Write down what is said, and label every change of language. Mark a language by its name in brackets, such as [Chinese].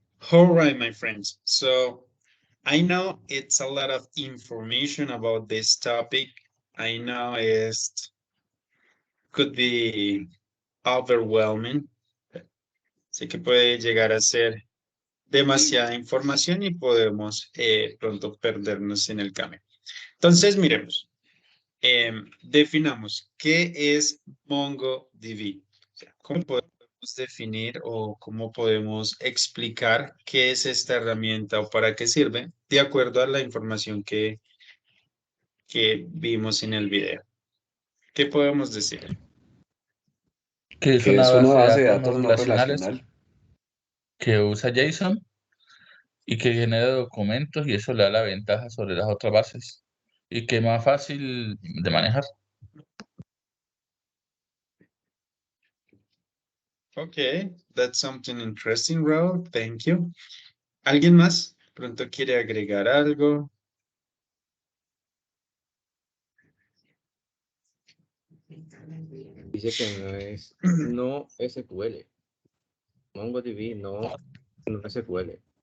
[English] All right, my friends. So I know it's a lot of information about this topic. I know it could be overwhelming. [Spanish] Sé que puede llegar a ser demasiada información y podemos pronto perdernos en el camino. Entonces, miremos. Definamos qué es MongoDB. O sea, ¿cómo podemos definir o cómo podemos explicar qué es esta herramienta o para qué sirve? de acuerdo a la información que vimos en el video. ¿Qué podemos decir? Que es Que una es una base de datos no datos no relacionales relacional. que usa JSON y que genera documentos y eso le da la ventaja sobre las otras bases y que es más fácil de manejar. [English] Okay, that's something interesting, Raúl. Thank you. [Spanish] ¿Alguien más? Pronto quiere agregar algo. Dice que no SQL. MongoDB no SQL.